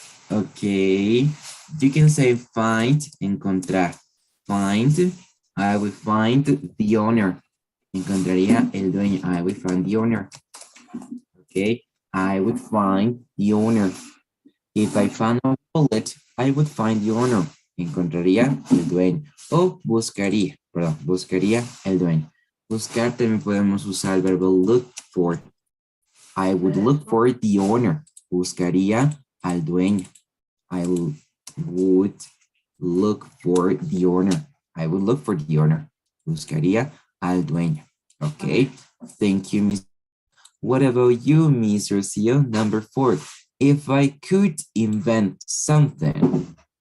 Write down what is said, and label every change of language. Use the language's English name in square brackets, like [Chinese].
[English] Okay. You can say find, encontrar. Find, I will find the owner. [Spanish] Encontraría el dueño. [English] I will find the owner. Okay. I would find the owner. If I found a wallet, I would find the owner. [Spanish] Encontraría el dueño. O buscaría, perdón, buscaría el dueño. Buscar también podemos usar el verbo look for. [English] I would look for the owner. [Spanish] Buscaría al dueño. [English] I would look for the owner. I would look for the owner. [Spanish] Buscaría al dueño. [English] Okay. Thank you, Miss. What about you, Miss Rocio? Number 4. If I could invent something.